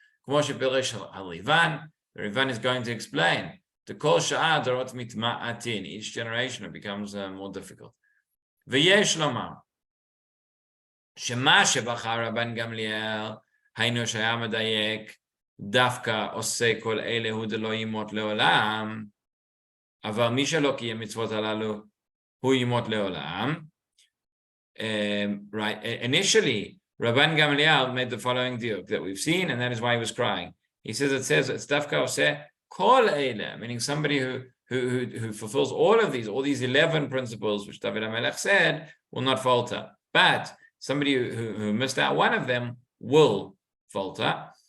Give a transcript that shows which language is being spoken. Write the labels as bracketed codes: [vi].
[en] The Rivan is going to explain the Kol Sha'ah Dorot Mitma'atin. Each generation it becomes more difficult. [he] V'yesh lomar שמה שבחר רבן גמליאל היינו שהיה מדייק דווקא עושה כל אלה הוא דלא ימות לעולם, אבל מי שלא קיים מצוות הללו הוא ימות לעולם. [en] Right, initially Rabban Gamliel made the following diuk that we've seen, and that is why he was crying. He says it's dafka oseh kol eile, meaning somebody who fulfills all these 11 principles which David HaMelech said will not falter, but somebody who missed out one of them will falter.